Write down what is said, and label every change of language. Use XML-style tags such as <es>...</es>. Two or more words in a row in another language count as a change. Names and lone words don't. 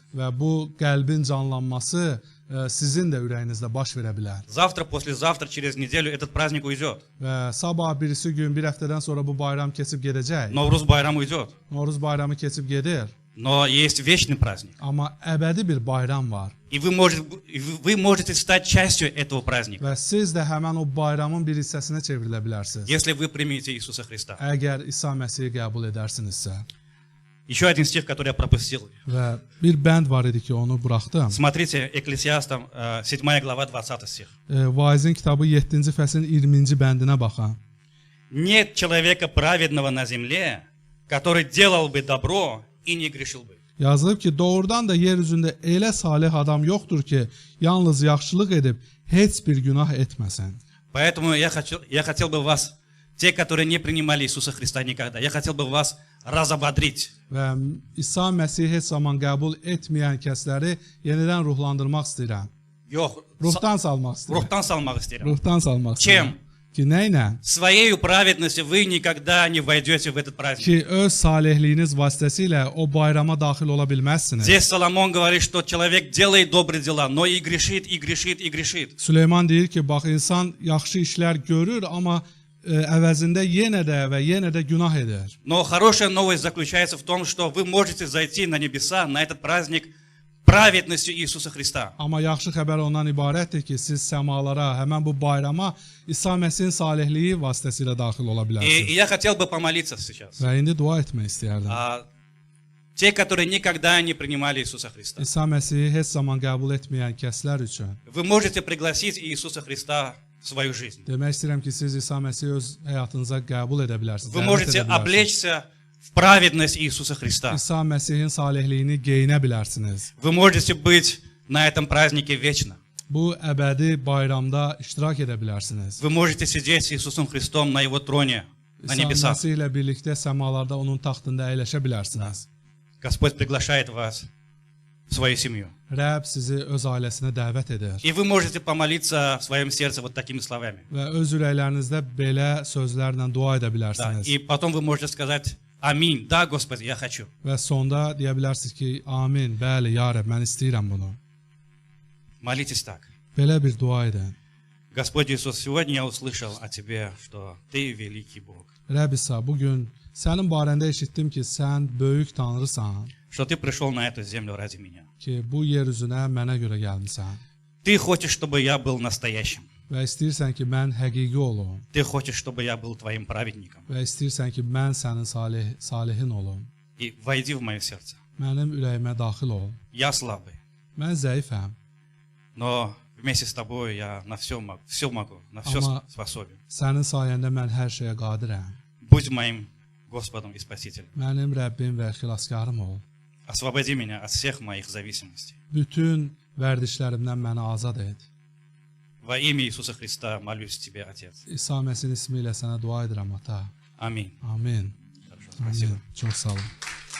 <az>Və bu qəlbin canlanması sizin də ürəyinizdə baş verə bilər.</az> <ru>Завтра, послезавтра, через неделю этот праздник уйдет.</ru> <az>Və sabah birisi gün, bir həftədən sonra bu bayram keçib gedəcək.</az> <ru>Novruz bayramı уйдет.</ru> <az>Noruz bayramı keçib gedir.</az> <ru>Но есть вечный праздник.</ru> <az>Amma əbədi bir bayram var.</az> <ru>И вы можете стать частью этого праздника,</ru> <az>Və siz də həmən o bayramın bir hissəsinə çevrilə bilərsiniz.</az> <ru>если вы примете Иисуса Христа.</ru> <az>Əgər İsa Məsihi qəbul edərsinizsə.</az> <ru>Еще один стих, который я пропустил.</ru> <az>Və bir bənd var idi ki, onu buraxdım.</az> <ru>Смотрите, Экклесиастам, 7 глава, 20 стих.</ru> <az>Vaizin kitabı 7-ci fəslin 20-ci bəndinə baxın.</az> <ru>Нет человека праведного на земле, который делал бы добро и не грешил бы.</ru> <az>Yazılıb ki, doğrudan da yer üzündə elə salih adam yoxdur ki, yalnız yaxşılıq edib heç bir günah etməsin.</az> <ru>Поэтому я хотел бы вас, те, которые не принимали Иисуса Христа никогда, я хотел бы вас разободрить.</ru> <az>Və İsa Məsihi heç zaman qəbul etməyən kəsləri yenidən ruhlandırmaq istəyirəm. Yox, Ruhdan salmaq istəyirəm. ruhtan salmaq istəyirəm. Ruhdan salmaq</az> <ru>Чем?</ru> <az>istəyirəm. Ki, nə ilə?</az> <ru>Своей праведностью вы никогда не войдете в этот праздник.</ru> <az>Ki, öz salihliyiniz vasitəsilə o bayrama daxil ola bilməzsiniz.</az> <ru>Здесь Соломон говорит, что человек делает добрые дела, но и грешит, и грешит, и грешит.</ru> <az>Süleyman deyir ki, bax, insan yaxşı işlər görür, amma əvəzində yenə də günah edir.</az> <ru>Но хорошая новость заключается в том, что вы можете зайти на небеса, на этот праздник, праведностью Иисуса Христа.</ru> <az>Amma yaxşı xəbər ondan ibarətdir ki, siz səmalara, həmən bu bayrama İsa Məsihin salihliyi vasitəsilə daxil ola</az> <ru>И</ru> <az>bilərsiniz.</az> <ru>я хотел бы помолиться сейчас.</ru> <az>Və indi dua etmək istəyərdim.</az> <ru>Те, которые никогда не принимали Иисуса Христа.</ru> <az>İsa Məsihi heç zaman qəbul etməyən kəslər üçün</az> <ru>Вы можете пригласить Иисуса Христа в свою жизнь.</ru> <az>demək istəyirəm ki, siz İsa Məsihi öz həyatınıza qəbul edə bilərsiniz.</az> <ru>Вы</ru> <az>dəvət</az> <ru>можете</ru> <az>edə bilərsiniz.</az> <ru>облечься в праведность Иисуса Христа.</ru> <az>İsa Məsihin salihliyini geyinə bilərsiniz.</az> <ru>Вы можете быть на этом празднике вечно.</ru> <az>Bu əbədi bayramda iştirak edə bilərsiniz.</az> <ru>Вы можете sидеть с Иисусом Христом на Его троне, на</ru> <az>İsa</az> <ru>небесах.</ru> <az>Məsih ilə birlikdə səmalarda onun taxtında əyləşə bilərsiniz.</az> <ru>Господь приглашает вас в свою семью.</ru> <az>Rəbb sizi öz ailəsinə dəvət edir.</az> <ru>И вы можете помолиться в своем сердце вот такими словами.</ru> <az>Və öz ürəklərinizdə belə sözlərlə dua edə</az> <ru>Да.</ru> <az>bilərsiniz.</az> <ru>И потом вы можете сказать: Аминь. Да, Господи, я хочу.</ru> <az>Və sonda deyə bilərsiniz ki, amin, bəli, ya Rəbb, mən istəyirəm bunu.</az> <ru>Молитесь так.</ru> <az>Belə bir dua edin.</az> <ru>Господь Иисус, сегодня я услышал о Тебе, что Ты великий Бог.</ru> <az>Rəbb İsa, bugün sənin barəndə eşitdim ki, sən böyük tanrısan,</az> <ru>Что Ты пришел на эту землю ради меня.</ru> <az>ki, bu yer üzünə mənə görə gəlmisən.</az> <ru>Ты хочешь, чтобы я был настоящим.</ru> <az>Və istəyirsən ki, mən həqiqi olum.</az> <ru>Ты хочешь, чтобы я был Твоим праведником.</ru> <az>Və istəyirsən ki, mən sənin salihin olum.</az> <ru>И войди в мое сердце.</ru> <az>Mənim ürəyimə daxil ol.</az> <ru>Я слабый,</ru> <az>Mən zəifəm,</az> <ru>но вместе с Тобой я на все могу, на все</ru> <az>Ама-</az> <ru>способен.</ru> <az>sənin sayəndə mən hər şeyə qadirəm.</az> <ru>Будь моим Господом и Спасителем.</ru> <az>Mənim Rəbbim və xilaskarım ol.</az> <ru>Освободи меня от всех моих зависимостей.</ru> <az>Bütün vərdişlərimdən məni azad et.</az> <ru>Во имя Иисуса Христа молюсь Тебе, Отец.</ru> <az>İsa Məsihin ismi ilə sənə dua edirəm, ata.</az> <ru>Аминь.</ru> <az>Amin.</az> <ru>Хорошо, спасибо.</ru> <az>Amin. Çox sağ ol.</az>